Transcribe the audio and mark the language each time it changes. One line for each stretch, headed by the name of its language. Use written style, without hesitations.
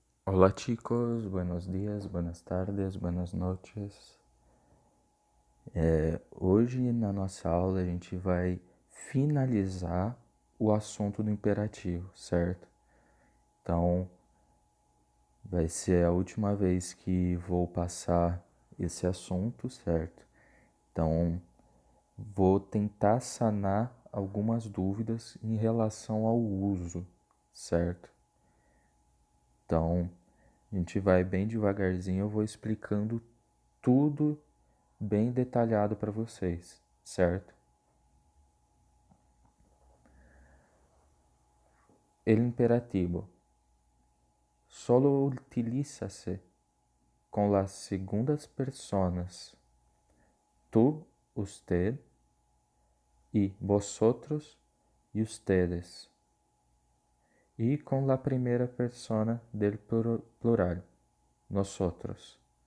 Spanish: Hola chicos, buenos días, buenas tardes, buenas noches.
Portuguese: Hoje na nossa aula a gente vai finalizar o assunto do imperativo, certo? Então vai ser a última vez que vou passar esse assunto, certo? Então vou tentar sanar algumas dúvidas em relação ao uso, certo? Então a gente vai bem devagarzinho, eu vou explicando tudo bem detalhado para vocês, certo?
Spanish: El imperativo solo utiliza-se con las segundas personas tú, usted y vosotros y ustedes, y con la primera persona del plural, nosotros.